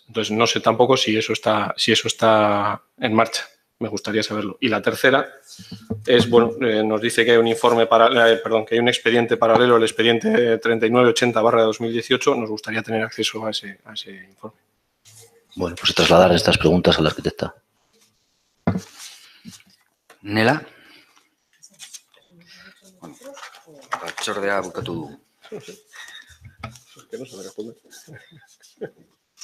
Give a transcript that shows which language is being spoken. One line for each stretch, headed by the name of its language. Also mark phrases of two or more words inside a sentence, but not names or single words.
Spanish: Entonces, no sé tampoco si eso está en marcha. Me gustaría saberlo. Y la tercera es, bueno, nos dice que hay un que hay un expediente paralelo, el expediente 3980/2018. Nos gustaría tener acceso a ese informe. Bueno, pues trasladar estas preguntas a la arquitecta. Nela?
Basque: Bueno, batzordea bukatu dugu.
Spanish: Que no sabe responder.